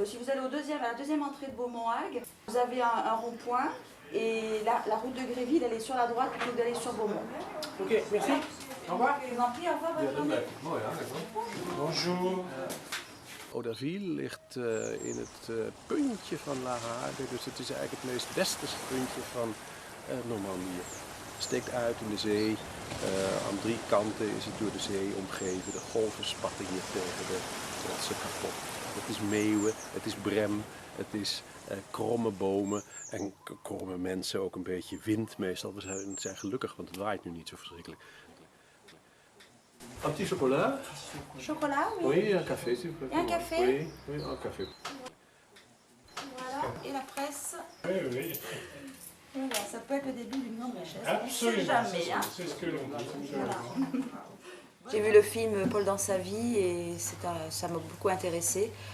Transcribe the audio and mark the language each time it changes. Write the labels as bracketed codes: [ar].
[fr] allez à la deuxième entrée de Beaumont-Hague. Vous avez un rond-point et la route de Gréville, elle est sur la droite plutôt que d'aller sur Beaumont. Ok, merci. Au revoir. Je vous en prie, au revoir, bonne journée. Bonjour. [nl] Oderville ligt in het puntje van La Hague, dus het is eigenlijk het meest westerse puntje van Normandië. Het steekt uit in de zee, aan 3 kanten is het door de zee omgeven, de golven spatten hier tegen de rotsen kapot. Het is meeuwen, het is brem, het is kromme bomen en kromme mensen, ook een beetje wind meestal. We zijn gelukkig, want het waait nu niet zo verschrikkelijk. [fr] Un petit chocolat? Chocolat, oui. Oui, un café s'il vous plaît. Et un café? Oui, oui, un café. Voilà, et la presse. Oui, oui. Voilà, ça peut être le début d'une grande richesse. Absolument. On ne sait jamais. Hein. C'est ce que l'on dit. Voilà. J'ai vu le film Paul dans sa vie et ça m'a beaucoup intéressée.